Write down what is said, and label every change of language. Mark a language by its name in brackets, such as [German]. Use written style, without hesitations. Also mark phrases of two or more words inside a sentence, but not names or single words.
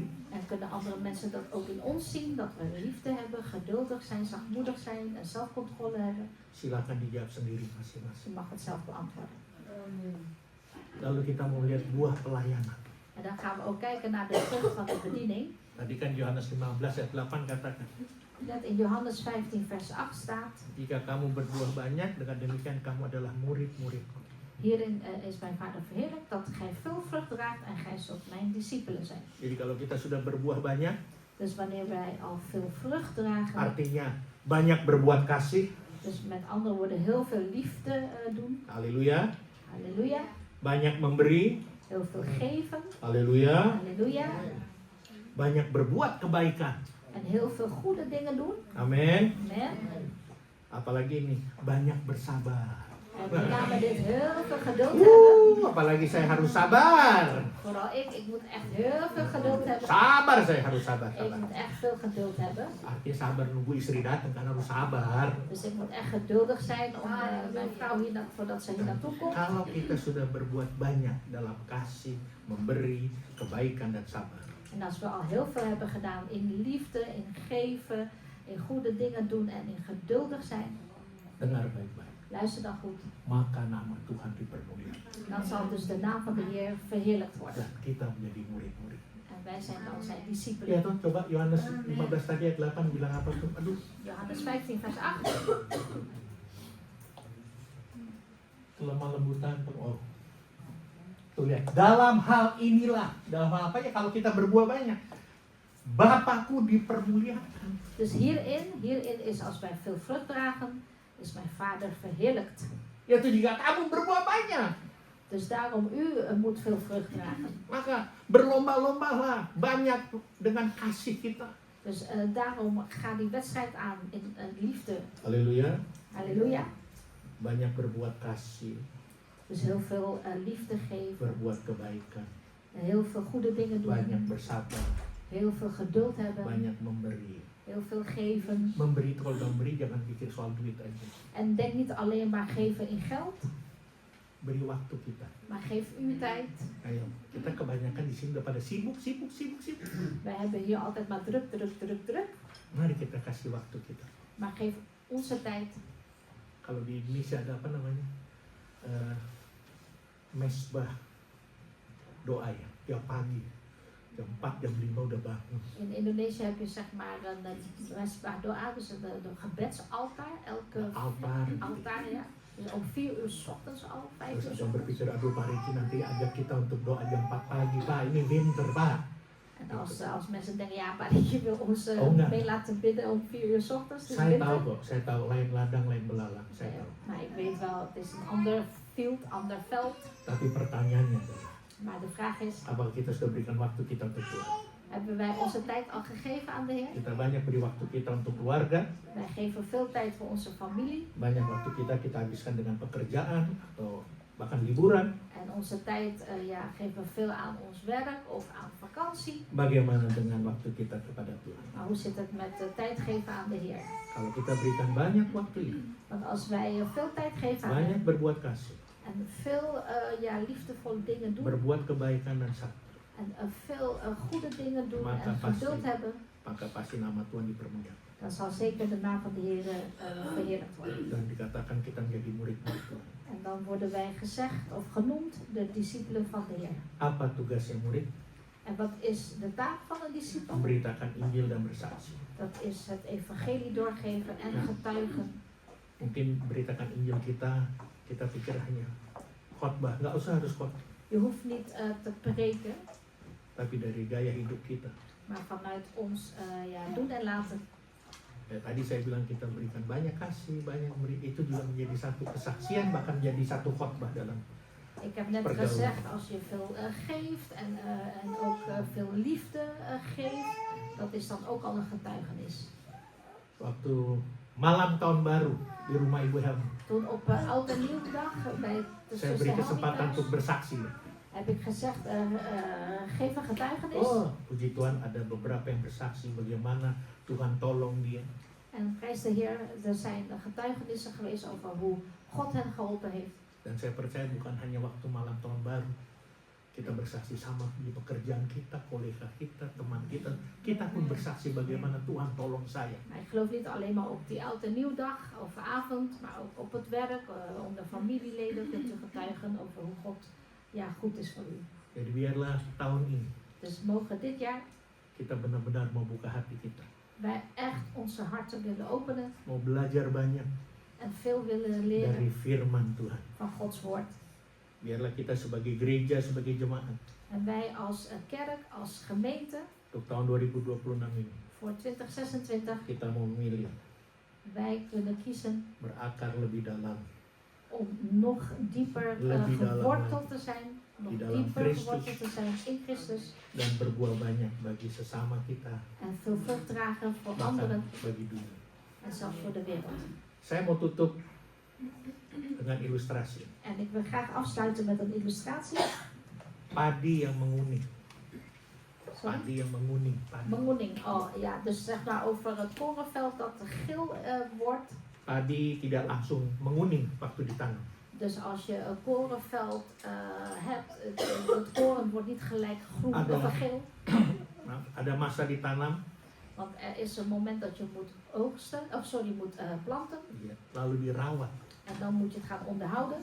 [Dutch] En kunnen andere mensen dat ook in ons zien, dat we liefde hebben, geduldig zijn, zachtmoedig zijn en zelfcontrole hebben? [Indonesian] Silakan dijawab sendiri [Dutch] Je [Indonesian] masing-masing. [Dutch] mag het zelf beantwoorden. [Indonesian] Lalu kita mau lihat buah pelayanan. [Dutch] En dan gaan we ook kijken naar de vrucht van de bediening. [Indonesian] Tadi kan Yohanes 15 ayat 8 katakan, [Dutch] Net in Johannes 15 vers 8 staat, [Indonesian] jika kamu berbuah banyak, dengan demikian kamu adalah murid-muridku. [Dutch] hierin is mijn vader verheerlijkt dat gij veel vrucht draagt en gij zult mijn discipelen zijn. [Indonesian] Jadi kalau kita sudah berbuah banyak, [Dutch] Dus wanneer wij al veel vrucht dragen, [Indonesian] artinya banyak berbuat kasih, [Dutch] dus met andere woorden heel veel liefde doen, [Indonesian] haleluya, [Dutch] halleluja, [Indonesian] banyak memberi, [Dutch] heel veel geven, [Indonesian] haleluya, [Dutch] halleluja, [Indonesian] banyak berbuat kebaikan, [Dutch] en heel veel goede dingen doen, [Indonesian] amin. [Dutch] amen. [Indonesian] Apalagi ini, banyak bersabar. [Dutch] En met name dit heel veel geduld hebben. [Indonesian] Apalagi saya harus sabar. [Dutch] Vooral ik moet echt heel veel geduld hebben. [Indonesian] Sabar, saya harus sabar. [Dutch] Ik moet echt veel geduld hebben. [Indonesian] Artinya sabar nunggu istri datang, kan harus sabar. [Dutch] Dus ik moet echt geduldig zijn om mijn vrouw voordat ze hier naartoe komt. [Indonesian] Kalau kita sudah berbuat banyak dalam kasih, memberi, kebaikan dan sabar, [Dutch] En als we al heel veel hebben gedaan in liefde, in geven, in goede dingen doen en in geduldig zijn, [Indonesian] dengar baik-baik. [Dutch] luister dan goed. [Indonesian] Maka nama Tuhan dipermuliakan. [Dutch] Dan zal dus de naam van de Heer verheerlijkt worden. [Indonesian] Dan kita menjadi murid-murid. [Dutch] En wij zijn dan zijn [Indonesian] Ya [Dutch] discipelen. [Indonesian] tuh, coba Yohanes 15 tadi ayat 8 bilang apa tuh? Aduh, [Dutch] Johannes 15 vers 8. [Indonesian] kelemah lembutan. Oh. Tuh lihat, dalam hal inilah, dalam hal apa ya kalau kita berbuah banyak, Bapakku dipermuliakan. [Dutch] Dus hierin is als wij veel vrucht dragen, is mijn vader verheerlijkt. [Indonesian] Yaitu jika kamu berbuah banyak, [Dutch] Dus daarom u moet veel vrucht dragen. [Indonesian] maka berlomba-lombalah banyak dengan kasih kita. [Dutch] Dus daarom ga die wedstrijd aan in liefde. [Indonesian] Haleluya. [Dutch] Halleluja. [Indonesian] Banyak berbuat kasih, [Dutch] Dus heel veel liefde geven. [Indonesian] berbuat kebaikan, [Dutch] En heel veel goede dingen doen. [Indonesian] banyak bersabar, [Dutch] Heel veel geduld hebben. [Indonesian] banyak memberi. [Dutch] Heel veel geven. [Indonesian] Memberi itu kalau memberi jangan pikir soal duit aja. [Dutch] En denk niet alleen maar geven in geld. [Indonesian] Beri waktu kita. [Dutch] Maar geef uw tijd. [Indonesian] Ayo, kita kebanyakan di sini udah pada sibuk. [Dutch] Wij hebben hier altijd maar druk. [Indonesian] Mari kita kasih waktu kita. [Dutch] Maar geef onze tijd. [Indonesian] Kalau di Indonesia ada apa namanya? Mesbah doa ya, tiap pagi. Jam 4, jam 5 udah bangun. [Dutch] In Indonesië heb je zeg maar een [Indonesian] mesbah doa, [Dutch] dus de gebedsaltaar, elke altaar, ja. Dus om 4 uur 's ochtends al, 5 [Indonesian] Terus [Dutch] uur 's [Indonesian] ada yang [Dutch] ochtends. [Indonesian] berpikir, aduh Pak Riki nanti ajak kita untuk doa jam 4 pagi, Pak, ini winter, Pak. [Dutch] En als mensen denken, ja, maar je wil ons [Indonesian] Oh, enggak. [Dutch] mee laten bidden om 4 uur 's ochtends, het is [Indonesian] Saya tahu [Dutch] winter. [Indonesian] kok, saya tahu lain ladang, lain belalang, saya [Dutch] Ja, [Indonesian] tahu. [Dutch] maar ik weet wel, het is een ander field, ander veld. [Indonesian] Tapi pertanyaannya adalah, [Dutch] Maar de vraag is, [Indonesian] apakah kita sudah berikan waktu kita untuk Tuhan? [Dutch] hebben wij onze tijd al gegeven aan de Heer? [Indonesian] Kita banyak beri waktu kita untuk keluarga, [Dutch] Wij geven veel tijd voor onze familie. [Indonesian] banyak waktu kita habiskan dengan pekerjaan atau bahkan liburan. [Dutch] En onze tijd geven we veel aan ons werk of aan vakantie. [Indonesian] Bagaimana dengan waktu kita kepada Tuhan? [Dutch] Maar hoe zit het met tijd geven aan de Heer? [Indonesian] Kalau kita berikan banyak waktu ini, [Dutch] Want als wij veel tijd geven aan [Indonesian] banyak [Dutch] Hem [Indonesian] berbuat kasih, [Dutch] en veel liefdevolle dingen doen [Indonesian] berbuat kebaikan dan sakti, [Dutch] en veel goede dingen doen [Indonesian] Maka [Dutch] en [Indonesian] pasti. [Dutch] geduld hebben, [Indonesian] maka pasti nama Tuhan dipermuliakan. [Dutch] dan zal zeker de naam van de Heer verheerlijkt worden. [Indonesian] Dan dikatakan kita menjadi murid-murid Tuhan. [Dutch] En dan worden wij gezegd of genoemd de discipelen van de Heer. [Indonesian] Apa tugasnya murid? [Dutch] En wat is de taak van een discipel? [Indonesian] Memberitakan Injil dan bersaksi. [Dutch] Dat is het evangelie doorgeven en getuigen. [Indonesian] Mungkin beritakan Injil kita pikir hanya khotbah, nggak usah harus khotbah, [Dutch] Je hoeft niet te preken, [Indonesian] tapi dari gaya hidup kita. [Dutch] maar vanuit ons doen en laten. [Indonesian] Ya, tadi saya bilang kita berikan banyak kasih, banyak beri, itu juga menjadi satu kesaksian, bahkan jadi satu khotbah dalam. [Dutch] Ik heb net Vergauwen. gezegd, als je veel geeft en ook veel liefde geeft, dat is dan ook al een getuigenis. [Indonesian] Waktu malam tahun baru di rumah Ibu Helmi, [Dutch] Toen op Oud en Nieuwdag bij de [Indonesian] saya [Dutch] zuster [Indonesian] beri [Dutch] Helmi [Indonesian] kesempatan [Dutch] thuis, [Indonesian] untuk bersaksi. [Dutch] heb ik gezegd, geef een getuigenis. [Indonesian] Oh, puji Tuhan ada beberapa yang bersaksi bagaimana Tuhan tolong dia. [Dutch] En prijs de Heer, er zijn getuigenissen geweest over hoe God hen geholpen heeft. [Indonesian] Dan saya percaya bukan hanya waktu malam tahun baru. Kita bersaksi sama di pekerjaan kita, kolega kita, teman kita. Kita pun bersaksi bagaimana Tuhan tolong saya. [Dutch] Maar ik geloof niet alleen maar op die Oud en Nieuwdag of avond, maar ook op het werk, onder familieleden kunt u getuigen over hoe God goed is voor u. [Indonesian] Jadi biarlah tahun ini [Dutch] Dus mogen dit jaar [Indonesian] kita benar-benar mau buka hati kita. [Dutch] wij echt onze harten willen openen [Indonesian] Mau belajar banyak [Dutch] en veel willen [Indonesian] dari [Dutch] leren [Indonesian] firman Tuhan. [Dutch] van Gods woord. [Indonesian] Biarlah kita sebagai gereja, sebagai jemaat [Dutch] En wij als kerk, als gemeente [Indonesian] untuk tahun 2026 ini [Dutch] voor 2026, [Indonesian] kita mau memilih [Dutch] wij kunnen kiezen [Indonesian] berakar lebih dalam [Dutch] om nog dieper [Indonesian] Lebih dalam [Dutch] geworteld te zijn, nog [Indonesian] Di dalam [Dutch] dieper [Indonesian] Christus. [Dutch] geworteld te zijn in Christus [Indonesian] dan berbuah banyak bagi sesama kita, [Dutch] en veel vrucht dragen voor [Indonesian] bahkan [Dutch] anderen [Indonesian] bagi dunia. [Dutch] en zelfs voor de wereld. [Indonesian] Saya mau tutup dengan ilustrasi. [Dutch] En ik wil graag afsluiten met een illustratie. [Indonesian] Padi yang menguning. Sorry. Padi yang menguning. Padi. [Dutch] Mengoening, dus zeg maar over het korenveld dat geel wordt. [Indonesian] Padi tidak langsung menguning waktu ditanam. [Dutch] Dus als je een korenveld hebt, het koren wordt niet gelijk groen of geel. [Indonesian] Nah, ada masa ditanam, [Dutch] Want er is een moment dat je moet oogsten, moet planten. [Indonesian] ya, lalu dirawat, [Dutch] En dan moet je het gaan onderhouden.